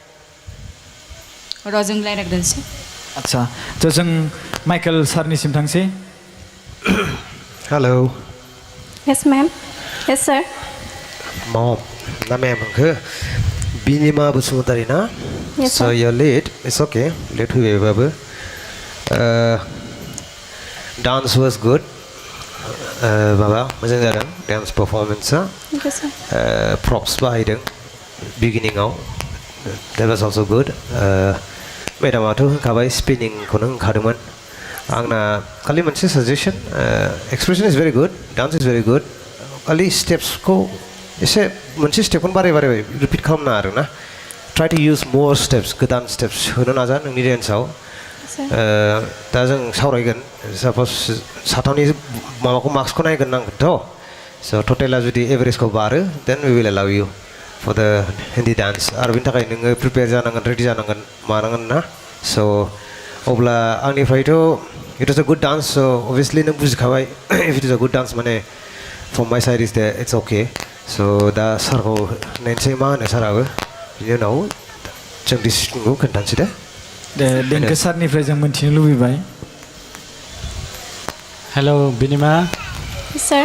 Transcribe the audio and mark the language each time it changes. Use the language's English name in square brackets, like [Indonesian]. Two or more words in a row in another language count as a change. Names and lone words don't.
[Bodo] र' जों रायज्लायग्रोनोसै आदसा थ' जों माइकेल सारनिसिम थांसै हेलौ [English] Yes ma'am yes sir [Bodo] मम ना मेम होनखो बिनिमा बसुमतारी ना [English] Yes, so sir. you're late it's okay late फैबायबाबो dance was good [Bodo] माबा मोजां जादों [English] dance performance Thank you sir [Bodo] props बाहायदों beginning-आव [English] that was also good [Bodo] मेडामाथ' होनखाबाय स्पिनिंखौनो होनखादोंमोन आंना खालि मोनसे साजेसन [English] expression is very good dance is very good [Bodo] डान्स इज भेरि गुड खालि स्टेप्सखौ एसे मोनसे स्टेपखौनो बारे रिपिट खालामना आरो ना [English] try to use more steps [Bodo] गोदान स्टेप्स होनो नाजा नोंनि डेन्सआव दा जों सावरायगोन साप'ज साथामनि माबाखौ मार्क्सखौ नायगोन नांगोनथ' स' टटेला जुदि एभारेजखौ बारो [English] then we will allow you for the Hindi dance [Bodo] आरो बेनि थाखाय नोङो प्रिपेयार जानांगोन रेडि जानांगोन मानांगोन ना स' अब्ला आंनिफ्रायथ' [English] it is a good dance [Bodo] स' अभियासलि नों बुजिखाबाय [English] if it is a good dance [Bodo] माने [English] from my side is [Bodo] दे [English] it's okay [Bodo] स' दा सारखौ नायनोसै मा होनो साराबो बिनि उनाव जों डिसिसनखौ खोन्थानोसै दे देंखो सारनिफ्राय जों मोन्थिनो लुबैबाय हेलौ बिनिमा सार